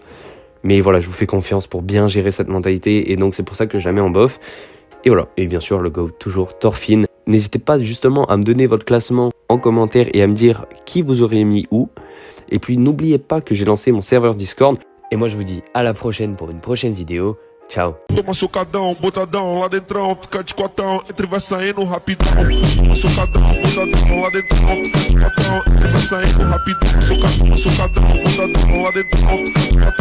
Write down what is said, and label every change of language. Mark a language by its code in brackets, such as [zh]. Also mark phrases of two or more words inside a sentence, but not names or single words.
[fr] Mais voilà, je vous fais confiance pour bien gérer cette mentalité. Et donc c'est pour ça que je la mets en bof. Et voilà, et bien sûr le GOAT, toujours Thorfinn. N'hésitez pas justement à me donner votre classement en commentaire et à me dire qui vous auriez mis où. Et puis n'oubliez pas que j'ai lancé mon serveur Discord. Et moi je vous dis à la prochaine pour une prochaine vidéo. [pt] Tchau. Toma socadão, botadão, lá dentrão, fica de quatão, entre vai saindo rapidão. Socadão, botadão, lá dentrão, fica de quatão, entre vai saindo rapidão. Socadão, botadão, lá dentrão, fica de quatão.